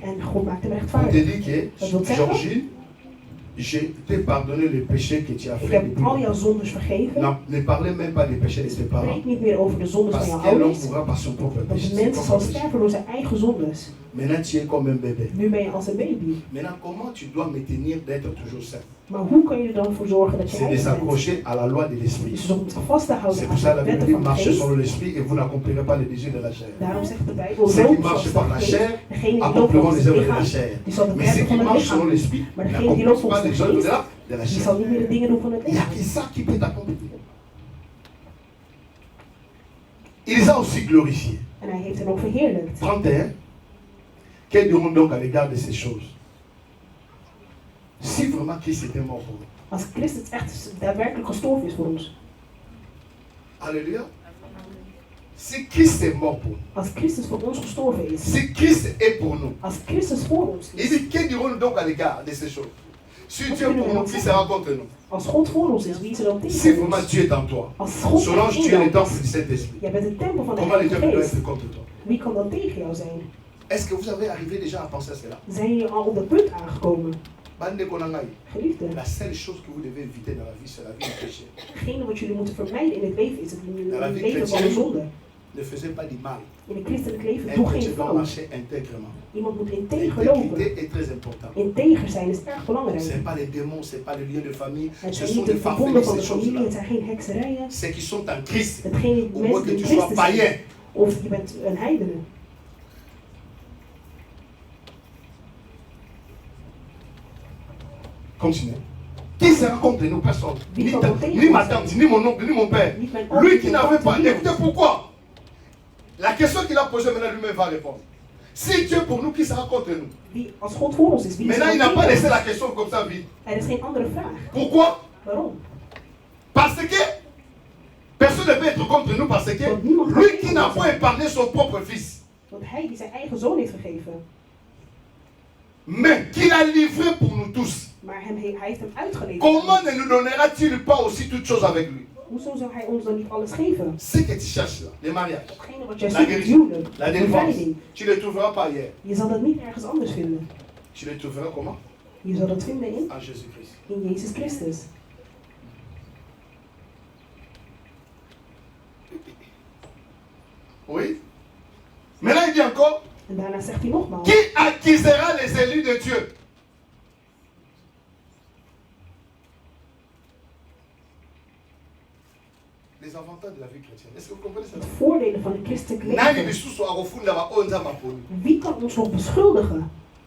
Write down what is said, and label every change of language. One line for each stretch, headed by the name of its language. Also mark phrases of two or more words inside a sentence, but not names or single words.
French: On te dit que, Georgie, je t'ai pardonné le péché que tu as fait. Non, ne parlez même pas des péchés de tes parents. Parce que l'homme mourra par son propre péché. Maintenant, tu es comme un bébé. Maintenant, comment tu dois me tenir d'être toujours saint?
Dutch: Maar hoe kun je er dan voor zorgen dat je
French: C'est de
Dutch: heilig bent?
French: s'accrocher à la loi de l'esprit.
Dutch: Dus om vast te houden
French: C'est
Dutch: aan
French: pour ça que la
Dutch: de
French: Bible
Dutch: wetten
French: dit
Dutch: van de
French: marchez
Dutch: geest.
French: selon l'esprit et vous n'accomplirez pas les désirs de la chair.
Dutch: Daarom zegt de Bijbel,
French: Ceux qui
Dutch: loop
French: marchent
Dutch: zoals
French: par
Dutch: de
French: la
Dutch: geest.
French: chair
Dutch: Degene die loopt
French: accompleront
Dutch: volgens
French: les
Dutch: het
French: œuvres de la
Dutch: lichaam,
French: chair.
Dutch: die zal de
French: Mais ceux
Dutch: werken
French: qui
Dutch: van het
French: marchent selon
Dutch: lichaam.
French: l'esprit
Dutch: Maar degene die loopt
French: n'accomplissent pas
Dutch: volgens
French: les
Dutch: de
French: œuvres
Dutch: geest,
French: de la
Dutch: die
French: chair.
Dutch: zal niet meer de dingen doen van het
French: Il n'y a
Dutch: lichaam.
French: que ça qui peut t'accomplir. Il les a aussi glorifiés.
Dutch: En hij heeft hen ook verheerlijkt.
French: 31. Quel dirons donc à l'égard de ces choses? Si vraiment Christ était mort pour nous.
Dutch: Als Christus echt daadwerkelijk gestorven is voor ons.
French: Alléluia. Si Christ est mort pour nous.
Dutch: Als Christus voor ons gestorven is.
French: Si Christ est pour nous.
Dutch: Als Christus voor ons
French: Il
Dutch: is.
French: dit, que dirons-nous donc à l'égard de ces choses? Si Dieu est pour nous, qui sera contre nous?
Dutch: Als God voor ons is, wie is er dan
French: Si
Dutch: tegen
French: vraiment
Dutch: ons?
French: Dieu est en toi,
Dutch: Als God
French: selon
Dutch: echt
French: Dieu
Dutch: in
French: est le
Dutch: jou
French: temple du
Dutch: is,
French: Saint-Esprit,
Dutch: jij bent de tempel van de
French: comment le
Dutch: Heilige
French: diable doit
Dutch: Geest.
French: être contre toi?
Dutch: Wie kan dan tegen jou zijn?
French: Est-ce que vous avez arrivé déjà à penser à cela?
Dutch: Zijn jullie al op dat punt aangekomen?
Lingala: Bande Konangai,
Dutch: Geliefden,
French: la seule chose que vous devez éviter dans la vie, c'est la vie du péché.
Dutch: hetgene wat jullie moeten vermijden in het leven is het
French: La vie
Dutch: leven van de zonde.
French: chrétienne, ne faisait pas du mal.
Dutch: In het christelijk leven
French: Un
Dutch: doe geen
French: chrétien doit
Dutch: fout.
French: marcher intègrement.
Dutch: Iemand moet integer lopen.
French: L'intégrité est très importante.
Dutch: Integer zijn is erg
French: Ce n'est
Dutch: belangrijk.
French: pas les démons, ce n'est pas les liens de famille,
Dutch: Het
French: ce
Dutch: zijn
French: sont
Dutch: niet
French: des
Dutch: de verbonden
French: farfeles,
Dutch: van de
French: ces
Dutch: familie, het
French: choses-là.
Dutch: zijn geen hekserijen.
French: Ceux qui sont en Christ,
Dutch: Hetgene
French: au moins
Dutch: mensen
French: que
Dutch: die
French: tu
Dutch: in
French: sois
Dutch: Christus
French: païen.
Dutch: zijn. Of je bent een heidene.
French: Continuez. Qui sera contre nous? Personne.
Dutch: Wie
French: Ni,
Dutch: kan er tegen
French: ni
Dutch: ons
French: ma
Dutch: zijn?
French: tante, ni mon oncle, ni mon père.
Dutch: Niet mijn
French: Lui
Dutch: oom,
French: qui
Dutch: niet
French: n'avait
Dutch: mijn
French: pas.
Dutch: tante,
French: Écoutez pourquoi. La question qu'il a posée maintenant lui-même va répondre. Si Dieu est pour nous, qui sera contre nous?
Dutch: Wie, als God voor ons is, wie is er
French: Maintenant, il
Dutch: dan
French: n'a pas
Dutch: tegen
French: laissé
Dutch: ons?
French: la question comme ça vide.
Dutch: Er is geen andere vraag.
French: Pourquoi?
Dutch: Waarom?
French: Parce que personne ne peut être contre nous parce que lui qui n'a pas épargné son propre fils,
Dutch: Want hij die zijn eigen zoon heeft gegeven,
French: mais qu'il a livré pour nous tous.
Dutch: maar hij heeft hem uitgeleverd.
French: Comment ne nous donnera-t-il pas aussi toutes choses avec lui?
Dutch: Hoezo zou hij ons dan niet alles geven?
French: Ce que tu cherches là, les mariages,
Dutch: Hetgene wat jij
French: la
Dutch: zoekt, het
French: guérison,
Dutch: huwelijk,
French: la
Dutch: de
French: délivrance,
Dutch: bevrijding.
French: tu ne le trouveras pas ailleurs.
Dutch: Je zal dat niet ergens anders vinden.
French: Tu le trouveras comment?
Dutch: Je zal dat vinden
French: En Jésus-Christ.
Dutch: in Jezus Christus.
French: Oui. Maintenant, il dit encore,
Dutch: En daarna zegt hij nogmaals,
French: qui acquisera les élus de Dieu? Les avantages de la vie chrétienne. Est-ce que vous comprenez ça?
Dutch: de voordelen van het christelijk
Lingala: Nani
Dutch: leven.
Lingala: bisusu akufunda baonza maponi.
Dutch: Wie kan ons nog beschuldigen?